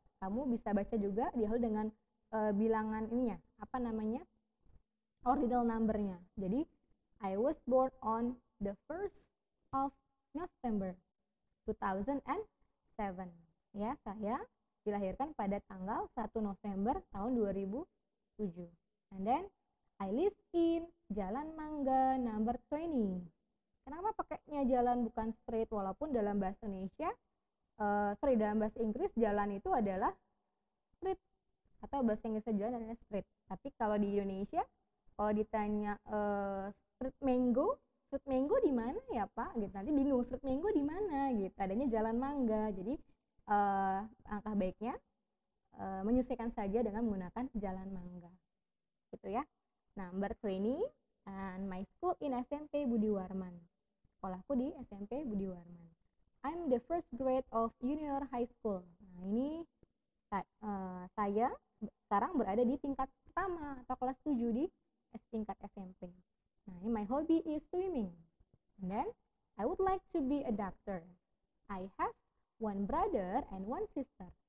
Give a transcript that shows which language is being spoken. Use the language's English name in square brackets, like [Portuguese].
[Indonesian] Kamu bisa baca juga diawali dengan bilangan ininya, ordinal numbernya. [English] Jadi I was born on the 1st of November 2007. [Indonesian] Ya, saya dilahirkan pada tanggal 1 November tahun 2007. [English] And then I live in Jalan Mangga number 20. [Indonesian] Kenapa pakainya jalan bukan street? Walaupun dalam bahasa Indonesia, dalam bahasa Inggris jalan itu adalah street, atau bahasa Inggrisnya jalan adalah street. Tapi kalau di Indonesia, kalau ditanya street mango di mana ya Pak? Gitu, nanti bingung street mango di mana gitu. Adanya Jalan Mangga. Jadi langkah baiknya menyesuaikan saja dengan menggunakan Jalan Mangga. Gitu ya. [English] Number 20, and my school in SMP Budi Warman. [Indonesian] Sekolahku di SMP Budi Warman. [English] I'm the first grade of junior high school. [Indonesian] Nah, ini saya sekarang berada di tingkat pertama atau kelas 7 di tingkat SMP. Nah, ini [English] my hobby is swimming. And then I would like to be a doctor. I have one brother and one sister.